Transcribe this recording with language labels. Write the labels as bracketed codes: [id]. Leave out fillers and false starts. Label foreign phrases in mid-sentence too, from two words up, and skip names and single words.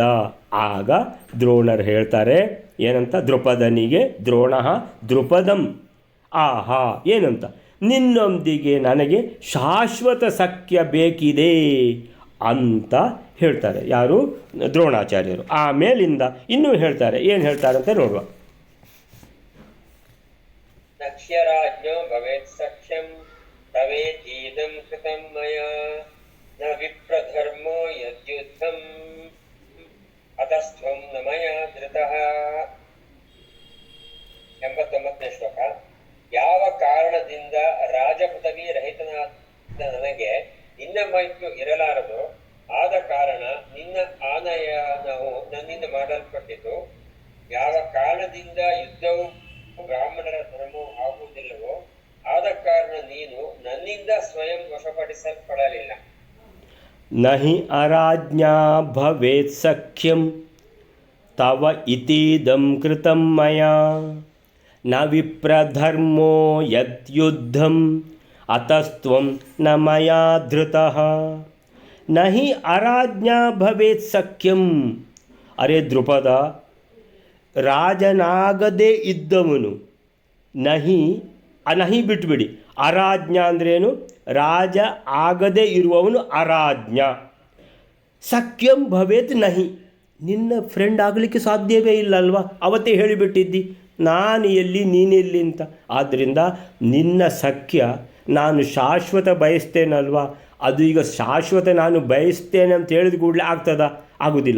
[kn] ಆಗ ದ್ರೋಣರು ಹೇಳ್ತಾರೆ ಏನಂತ, ದ್ರುಪದನಿಗೆ ದ್ರೋಣ ದ್ರುಪದಂ ಆಹಾ ಏನಂತ, ನಿನ್ನೊಂದಿಗೆ ನನಗೆ ಶಾಶ್ವತ ಸಖ್ಯ ಬೇಕಿದೆ ಅಂತ ಹೇಳ್ತಾರೆ. ಯಾರು? ದ್ರೋಣಾಚಾರ್ಯರು. ಆಮೇಲಿಂದ ಇನ್ನೂ ಹೇಳ್ತಾರೆ, ಏನು ಹೇಳ್ತಾರೆ ಅಂತ ನೋಡುವ. [sa] ನಕ್ಷ್ಯರಾಜ್ಞೋ ಭವೇತ್ ಸಖ್ಯಂ ತವೇತೀದಂ ಕೃತಂ ಮಯಾ ನ ವಿಪ್ರಧರ್ಮೋ ಯದ್ಯುದ್ಧಂ ಅತಸ್ತ್ವಂ ನ ಮಯಾ ಧೃತಃ. [kn] 89ನೇ ಶ್ಲೋಕ. ಯಾವ ಕಾರಣದಿಂದ ರಾಜಪದವಿ ರಹಿತನಾದ ನನಗೆ ನಿನ್ನ ಮೈತ್ರು ಇರಲಾರದು, ಆದ ಕಾರಣ ನಿನ್ನ ಆನಯನವು ನನ್ನಿಂದ ಮಾಡಲ್ಪಟ್ಟಿತು. ಯಾವ ಕಾರಣದಿಂದ ಯುದ್ಧವು ಬ್ರಾಹ್ಮಣರ ಧರ್ಮವು ಆಗುವುದಿಲ್ಲವೋ, ಆದ ಕಾರಣ ನೀನು ನನ್ನಿಂದ ಸ್ವಯಂ ವಶಪಡಿಸಲ್ಪಡಲಿಲ್ಲ. [sa] ನಹಿ ಅರಾಜ್ಞಾ ಭವೇತ್ ಸಖ್ಯಂ ತವ ಇತೀದಂ ಕೃತಂ ಮಯಾ ನ ವಿಪ್ರಧರ್ಮೋ ಯದ್ಯುದ್ಧಂ ಅತಸ್ತ್ವಂ ನ ಮಯಾ ಧೃತಃ. ನಹಿ ಅರಾಜ್ಞಾ ಭವೇತ್ ಸಖ್ಯಂ. [kn] ಅರೆ ದ್ರುಪದ, ರಾಜನಾಗದೇ ಇದ್ದವನು, ನಹಿ ಬಿಟ್ಬಿಡಿ, ಅರಾಜ್ಞಾ ಅಂದ್ರೇನು? ರಾಜ ಆಗದೇ ಇರುವವನು ಅರಾಜ್ಞ. [sa] ಸಖ್ಯಂ ಭವೇತ್ ನಹಿ, [kn] ನಿನ್ನ ಫ್ರೆಂಡ್ ಆಗಲಿಕ್ಕೆ ಸಾಧ್ಯವೇ ಇಲ್ಲ ಅಲ್ವಾ? ಅವತ್ತೇ ಹೇಳಿಬಿಟ್ಟಿದ್ದಿ ನಾನು ಎಲ್ಲಿ ನೀನೆಲ್ಲಿ ಅಂತ. ಆದ್ದರಿಂದ ನಿನ್ನ ಸಖ್ಯ ನಾನು ಶಾಶ್ವತ ಬಯಸ್ತೇನಲ್ವಾ, ಅದು ಈಗ ಶಾಶ್ವತ ನಾನು ಬಯಸ್ತೇನೆ ಅಂತ ಹೇಳಿದ ಕೂಡಲೇ ಆಗ್ತದಾ? ಆಗೋದಿಲ್ಲ.